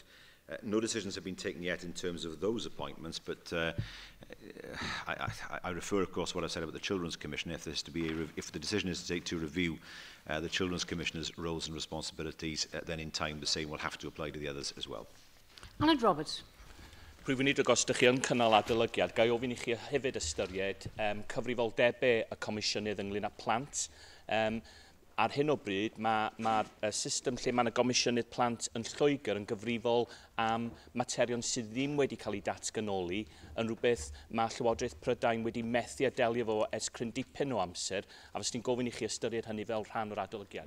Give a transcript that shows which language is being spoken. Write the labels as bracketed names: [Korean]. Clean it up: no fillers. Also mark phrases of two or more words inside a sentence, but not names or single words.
[English] No decisions have been taken yet in terms of those appointments, but I refer, of course, to what I said about the Children's Commissioner. If the decision is to review the Children's Commissioner's roles and responsibilities, then in time the same will have to apply to the others as well. Aled Roberts. [Welsh] Prifynid os ydych chi yn cynnal adolygiad, gai ofyn i chi hefyd ystyried cyfrifoldebau y Comisiynydd ynglyn â plant. Ar hyn o bryd, mae'r system lle mae y Comisiynydd Plant yn Lloegr yn gyfrifol am materion sydd ddim wedi cael ei datganoli, yn rhywbeth mae Llywodraeth Prydain wedi methu a delio fo ers cryn dipyn o amser, a fes ni'n gofyn i chi ystyried hynny fel rhan o'r adolygiad.